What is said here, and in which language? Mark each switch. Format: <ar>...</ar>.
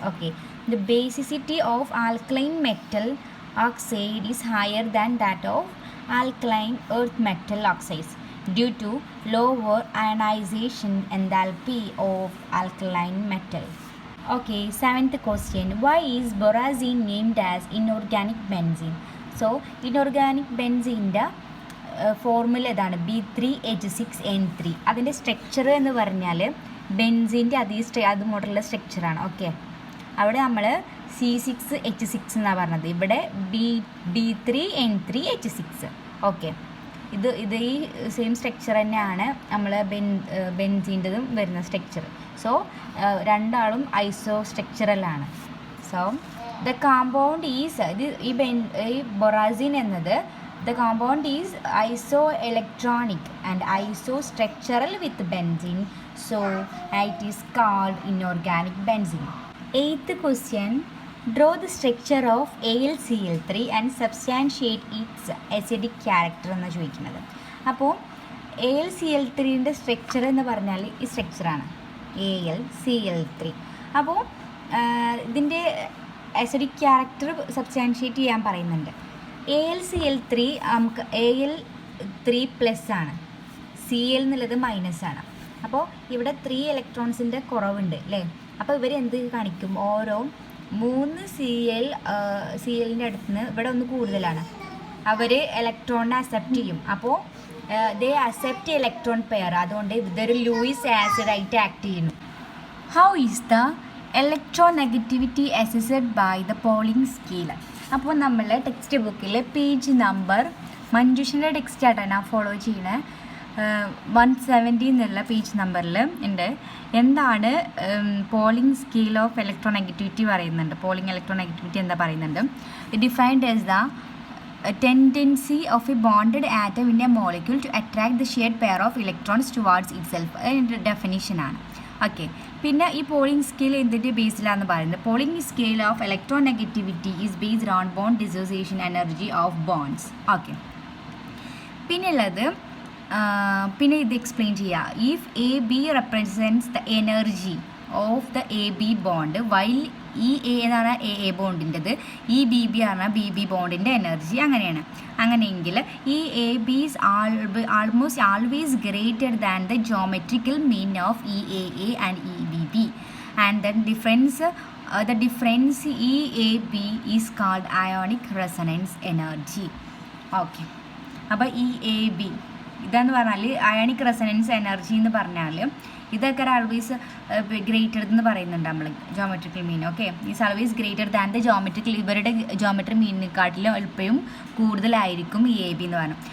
<en>Okay, the basicity of alkaline metal oxide is higher than that of alkaline earth metal oxides due to lower ionization enthalpy of alkaline metal. Okay, seventh question, why is Borazine named as inorganic benzene? So inorganic benzene formula ഇതാണ്, B3H6N3.</en> <ml>അതിൻ്റെ structure എന്ന് പറഞ്ഞാൽ ബെൻസീൻ്റെ അതേ മോഡലുള്ള സ്ട്രക്ചറാണ്. Okay, അവിടെ നമ്മൾ C6H6 എന്നാണ് പറഞ്ഞത്. ഇവിടെ D3N3H6. ഓക്കെ, ഇത് ഈ സെയിം സ്ട്രക്ചർ തന്നെയാണ് നമ്മൾ ബെൻസീൻ്റെതും വരുന്ന സ്ട്രക്ചർ. സോ രണ്ടാളും ഐസോ സ്ട്രക്ചറലാണ്.</ml> <en>So the compound is ഈ borazine എന്നത് the compound is isoelectronic and isostructural with benzene, so it is called inorganic benzene. Eighth question, draw the structure of AlCl3 and substantiate its acidic character</en> <ml>എന്നാണ് ചോദിക്കുന്നത്. അപ്പോൾ AlCl3ൻ്റെ structure എന്ന് പറഞ്ഞാൽ ഈ സ്ട്രക്ചറാണ് AlCl3. അപ്പോൾ ഇതിൻ്റെ</ml> <en>acidic character substantiate</en> <ml>ചെയ്യാൻ പറയുന്നുണ്ട്. AlCl3 നമുക്ക് Al3+ ആണ്, Cl എന്നുള്ളത് മൈനസാണ്. അപ്പോൾ ഇവിടെ 3 ഇലക്ട്രോൺസിൻ്റെ കുറവുണ്ട് അല്ലേ. അപ്പോൾ ഇവർ എന്ത് കാണിക്കും, ഓരോ 3 Clൻ്റെ അടുത്ത് നിന്ന് ഇവിടെ ഒന്ന് കൂടുതലാണ്, അവർ ഇലക്ട്രോണിനെ അക്സെപ്റ്റ് ചെയ്യും. അപ്പോൾ ദേ അക്സെപ്റ്റ് ഇലക്ട്രോൺ പെയർ, അതുകൊണ്ട് ഇതൊരു ലൂയിസ് ആസിഡായിട്ട് ആക്ട് ചെയ്യുന്നു.</ml> <en>How is the electronegativity assessed by the Pauling scale.</en> <ml>അപ്പോൾ നമ്മൾ ടെക്സ്റ്റ് ബുക്കിൽ പേജ് നമ്പർ മഞ്ജുഷിൻ്റെ ടെക്സ്റ്റ് ആയിട്ടാണ് ഞാൻ ഫോളോ ചെയ്യണേ. 170 എന്നുള്ള പേജ് നമ്പറിൽ ഉണ്ട്. എന്താണ് പോളിംഗ് സ്കെയിൽ ഓഫ് ഇലക്ട്രോനെഗറ്റിവിറ്റി പറയുന്നുണ്ട്.</ml> <en>Pauling electronegativity</en> <ml>എന്താ പറയുന്നുണ്ട്,</ml> <en>Defined as the tendency of a bonded atom in a molecule to attract the shared pair of electrons towards itself.</en> <ml>അതിൻ്റെ ഡെഫിനിഷനാണ്. ഓക്കെ, പിന്നെ ഈ പോളിംഗ് സ്കെയിൽ എന്തിൻ്റെ ബേസിലാണെന്ന് പറയുന്നത്,</ml> <en>Pauling scale of electronegativity is based on bond dissociation energy of bonds.</en> <ml>Okay, പിന്നെയുള്ളത് പിന്നെ ഇത് explain ചെയ്യുക.</ml> <en>if AB represents the energy of the AB bond while A</en> <ml>എന്നാണ് AA ബോണ്ടിൻ്റെത്, BB ആണ് BB ബോണ്ടിൻ്റെ എനർജി. അങ്ങനെയെങ്കിൽ ഈ</ml> <en>AB is almost always greater than the geometrical mean of EAA and EBB, and the difference EAB is called ionic resonance energy.</en> <ml>Okay, അപ്പോൾ EAB ഇതെന്ന് പറഞ്ഞാൽ ionic resonance energy എന്ന് പറഞ്ഞാൽ ഇതൊക്കെ always greater എന്ന് പറയുന്നുണ്ട് നമ്മൾ geometrical mean. Okay,</ml> <en>is always greater than the geometrical,</en> <ml>ഇവരുടെ ജോമെട്രി മീനിനെക്കാട്ടിലും എളുപ്പവും കൂടുതലായിരിക്കും EAB എന്ന് പറഞ്ഞു.</ml>